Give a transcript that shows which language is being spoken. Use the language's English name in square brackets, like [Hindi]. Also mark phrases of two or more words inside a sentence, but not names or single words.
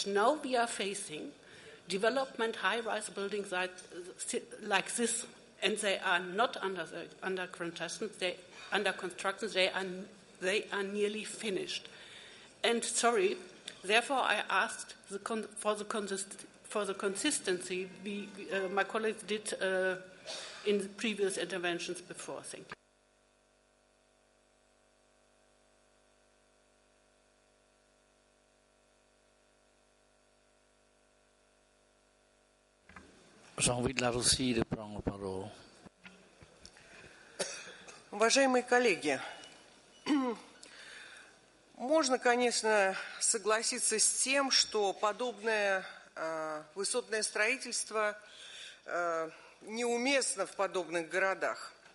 [English] Now we are facing development, high-rise buildings like this, and they are not under construction. They are nearly finished. And therefore I asked for the consistency my colleagues did in the previous interventions before. Thank you. [French] Jean-Louis Larossi de prendre la parole. [Russian] Уважаемые коллеги, можно, конечно, согласиться с тем, что подобное высотное строительство неуместно в подобных городах.